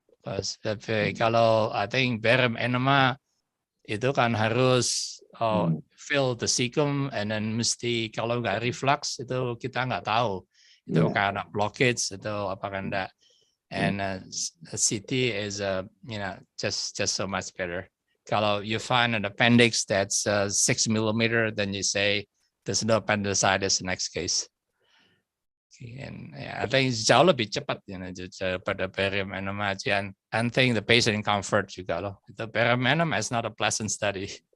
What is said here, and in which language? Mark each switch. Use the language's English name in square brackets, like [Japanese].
[Indonesian] Tapi kalau [English] I think [Indonesian] barium enema itu kan harus [English] fill the cecum, and then [Indonesian] mesti kalau nggak reflux itu kita nggak tahu itu karena blockage atau apa enggak. [English] And CT is just so much better. [Indonesian] Kalau [English] you find an appendix that's 6 millimeter, then you say there's no appendicitis next case. And I think [Indonesian] jauh lebih cepat pada [English] barium enema. And I think the patient comfort [Indonesian] juga loh. [English] The barium enema is not a pleasant study.